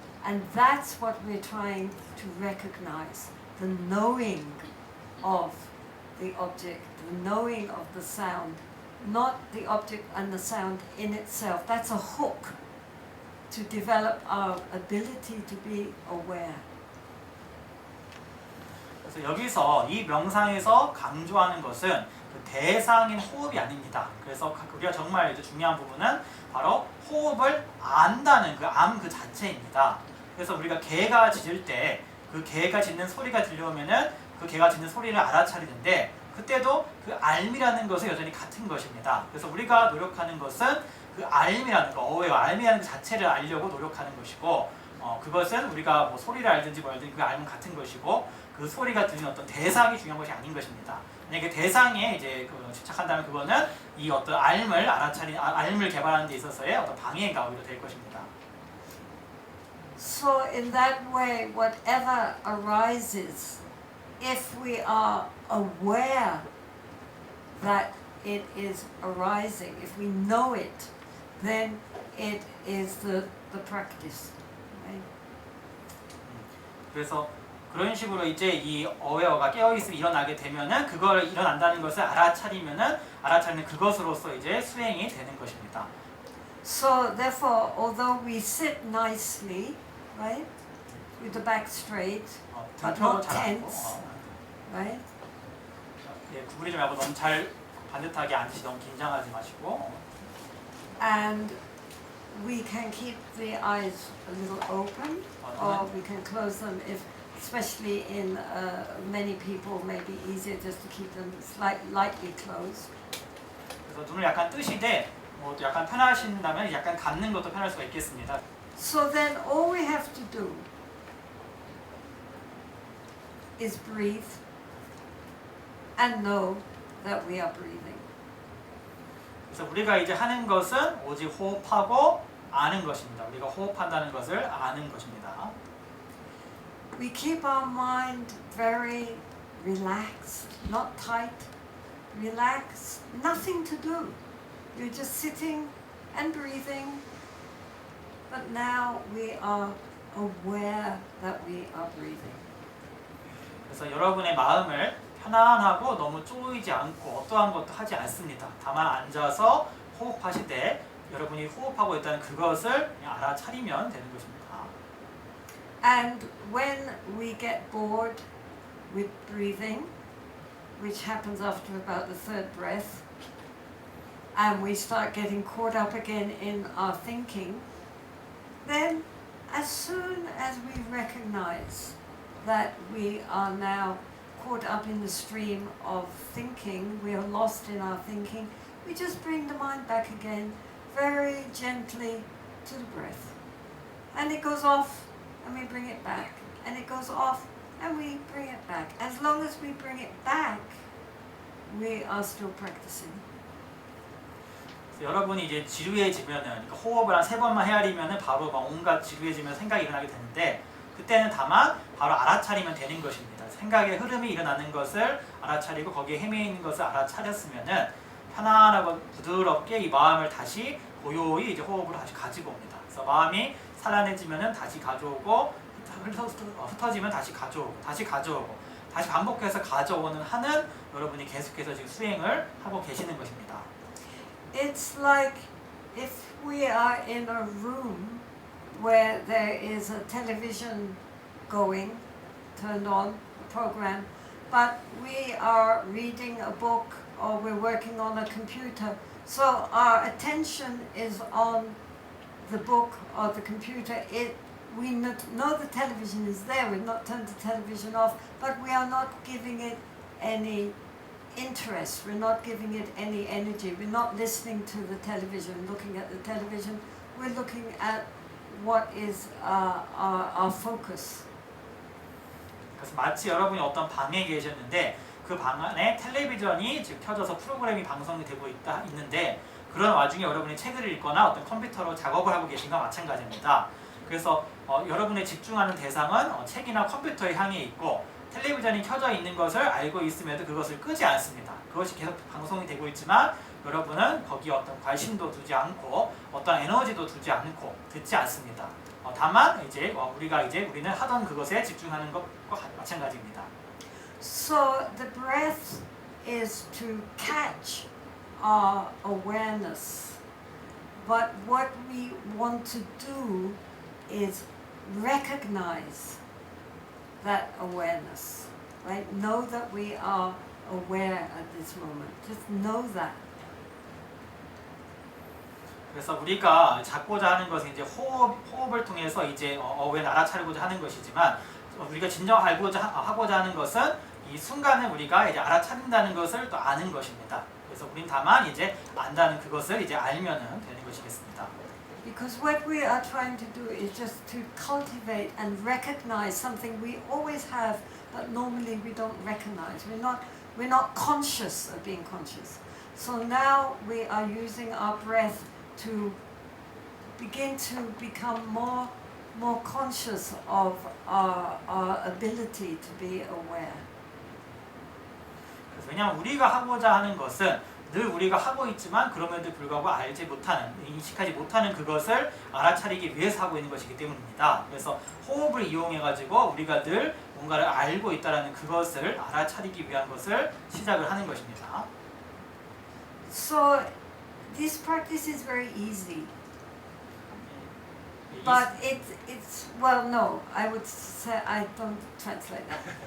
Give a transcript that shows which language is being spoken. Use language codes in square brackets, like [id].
[en] And that's what we're trying to recognize, the knowing of the object, the knowing of the sound, not the object and the sound in itself. That's a hook to develop our ability to be aware. [ko] 그래서 여기서 이 명상에서 강조하는 것은 그 대상인 호흡이 아닙니다. 그래서 우리가 정말 이제 중요한 부분은 바로 호흡을 안다는 그 암 그 자체입니다. 그래서 우리가 개가 짖을 때 그 개가 짖는 소리가 들려오면은 그 개가 짖는 소리를 알아차리는데 그때도 그 알미라는 것은 여전히 같은 것입니다. 그래서 우리가 노력하는 것은 그 알미라는 거, 알미라는 그 자체를 알려고 노력하는 것이고 그것은 우리가 뭐 소리를 알든지 뭐든지 그 알면 같은 것이고 그 소리가 들리는 어떤 대상이 중요한 것이 아닌 것입니다. 만약에 대상에 이제 집착한다면 그거는 이 어떤 알을 개발하는 데 있어서의 어떤 방해가 오히려 될 것입니다. [en] So in that way, whatever arises, if we are aware that it is arising, if we know it, then it is the practice. Right? [ko] 그래서 그런 식으로 이제 이 어웨어가 깨어있음이 일어나게 되면은 그걸 일어난다는 것을 알아차리는 그것으로서 이제 수행이 되는 것입니다. [en] So therefore, although we sit nicely, right, with the back straight, but not tense, right? [ko] 예, 구부리지 말고 너무 잘 반듯하게 앉으시 너무 긴장하지 마시고. [en] And we can keep the eyes a little open, or we can close them if, especially in many people, maybe easier just to keep them lightly closed. [ko] 그래서 눈을 약간 뜨시되 뭐 약간 편하신다면 약간 감는 것도 편할 수가 있겠습니다. [en] So then all we have to do is breathe and know that we are breathing. [ko] 그래서 우리가 이제 하는 것은 오직 호흡하고 아는 것입니다. 우리가 호흡한다는 것을 아는 것입니다. [en] We keep our mind very relaxed, not tight. Relaxed, nothing to do. You're just sitting and breathing. But now we are aware that we are breathing. [ko] 그래서 여러분의 마음을 편안하고 너무 쪼이지 않고 어떠한 것도 하지 않습니다. 다만 앉아서 호흡하시되 여러분이 호흡하고 있다는 그것을 그냥 알아차리면 되는 것입니다. [en] And when we get bored with breathing, which happens after about the third breath, and we start getting caught up again in our thinking, then as soon as we recognize that we are now caught up in the stream of thinking, we are lost in our thinking, we just bring the mind back again very gently to the breath. And it goes off and we bring it back, and it goes off and we bring it back. As long as we bring it back, we are still practicing. [ko] 여러분이 이제 지루해지면은 그러니까 호흡을 한 3번만 헤아리면은 바로 막 온갖 지루해지면 생각이 일어나게 되는데 그때는 다만 바로 알아차리면 되는 것입니다. 생각의 흐름이 일어나는 것을 알아차리고 거기에 헤매 있는 것을 알아차렸으면은 편안하고 부드럽게 이 마음을 다시 고요히 이제 호흡으로 다시 가지고 옵니다. 그래서 마음이 산란해지면은 다시 가져오고 흩어지면 다시 가져오고 다시 반복해서 가져오는 하는 여러분이 계속해서 지금 수행을 하고 계시는 것입니다. [en] It's like if we are in a room where there is a television going, turned on, a program, but we are reading a book or we're working on a computer, so our attention is on the book or the computer. We know the television is there, we've not turned the television off, but we are not giving it any interest, we're not giving it any energy, we're not listening to the television, looking at the television, we're looking at what is our focus. [ko] 그래서 마치 여러분이 어떤 방에 계셨는데 그 방 안에 텔레비전이 지금 켜져서 프로그램이 방송이 되고 있는데 그런 와중에 여러분이 책을 읽거나 어떤 컴퓨터로 작업을 하고 계신 것과 마찬가지입니다. 그래서 여러분의 집중하는 대상은 책이나 컴퓨터에 향해 있고 텔레비전이 켜져 있는 것을 알고 있음에도 그것을 끄지 않습니다. 그것이 계속 방송이 되고 있지만 여러분은 거기에 어떤 관심도 두지 않고 어떤 에너지도 두지 않고 듣지 않습니다. 다만 우리는 하던 그것에 집중하는 것과 마찬가지입니다. [en] So the breath is to catch our awareness, but what we want to do is recognize that awareness, right? Know that we are aware at this moment. Just know that. [ko] 그래서 우리가 잡고자 하는 것은 이제 호흡을 통해서 이제 어웨어를 알아차리고자 하는 것이지만 우리가 진정 하고자 하는 것은 이 순간을 우리가 이제 알아차린다는 것을 또 아는 것입니다. 그래서 우린 다만 이제 안다는 그것을 이제 알면은 되는 것이겠습니다. [en] Because what we are trying to do is just to cultivate and recognize something we always have, but normally we don't recognize. We're not conscious of being conscious. So now we are using our breath to begin to become more conscious of our ability to be aware. [ko] 왜냐하면 우리가 하고자 하는 것은 늘 우리가 하고 있지만 그럼에도 불구하고 알지 못하는, 인식하지 못하는 그것을 알아차리기 위해서 하고 있는 것이기 때문입니다. 그래서 호흡을 이용해 가지고 우리가 늘 뭔가를 알고 있다라는 그것을 알아차리기 위한 것을 시작을 하는 것입니다. [en] So this practice is very easy. But it's well, no, I would say I don't translate that.